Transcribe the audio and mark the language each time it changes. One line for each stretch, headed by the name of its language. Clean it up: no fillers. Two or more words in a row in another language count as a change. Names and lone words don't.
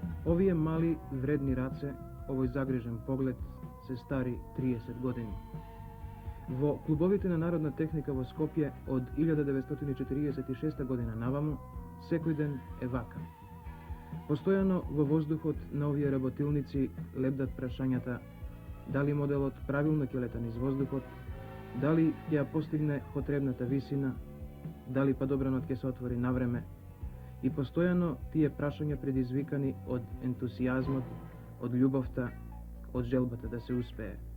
Macedonian: Овие мали вредни раце, овој загрижен поглед, се стари 30 години. Во клубовите на народна техника во Скопје од 1946 година наваму, секој ден е вака. Постојано во воздухот на овие работилници лебдат прашањата дали моделот правилно ќе лета низ воздухот, дали ќе ја постигне потребната висина, дали падобранот ќе се отвори на време. И постојано тие прашања предизвикани од ентусијазмот, од љубовта, од желбата да се успее.